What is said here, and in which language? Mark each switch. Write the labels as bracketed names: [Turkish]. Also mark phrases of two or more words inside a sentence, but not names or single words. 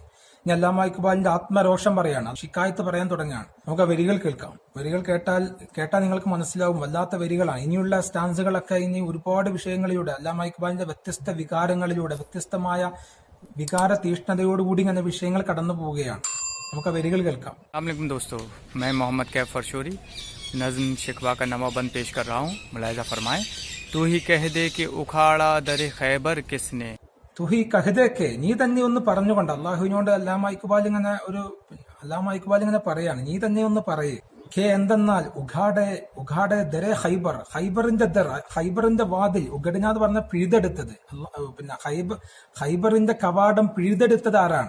[Malayalam] ഇനി അല്ലാമ ഇക്ബാലിന്റെ ആത്മരോഷം പറയാണ്, ഷിക്കായത്ത് പറയാൻ തുടങ്ങുകയാണ്. നമുക്ക് ആ വരികൾ കേൾക്കാം. വരികൾ കേട്ടാൽ നിങ്ങൾക്ക് മനസ്സിലാവും, വല്ലാത്ത വരികളാണ്. ഇനിയുള്ള സ്റ്റാൻസുകളൊക്കെ ഇനി ഒരുപാട് വിഷയങ്ങളിലൂടെ അല്ലാമ ഇക്ബാലിന്റെ വ്യത്യസ്ത വികാരങ്ങളിലൂടെ, വ്യത്യസ്തമായ വികാര തീഷ്ണതയോടുകൂടി ഇങ്ങനെ വിഷയങ്ങൾ കടന്നു പോവുകയാണ്. നമുക്ക് ആ വരികൾ കേൾക്കാം. [Urdu] السلام دوستو، میں محمد فرشوری نظم شکوہ کا نوا بند پیش کر رہا ہوں۔ ملاحظہ فرمائیں. تو ہی کہہ دے کہ اکھاڑا در خیبر کس نے. تو ہی کہہ دے کہ, [Malayalam] നീ തന്നെ ഒന്ന് പറഞ്ഞുകൊണ്ട് അള്ളാഹുവിനോട് അല്ലാമ ഇഖ്ബാൽ ഇങ്ങനെ പറയാണ്, നീ തന്നെ ഒന്ന് പറയേ. കെ എന്തെന്നാൽ [Urdu] اکھاڑے درِ خیبر, [Malayalam] ഖൈബറിന്റെ വാതിൽ, ഉഗടിനാന്ന് പറഞ്ഞ പിഴുതെടുത്തത്, പിന്നെ ഖൈബറിന്റെ കവാടം പിഴുതെടുത്തത് ആരാണ്?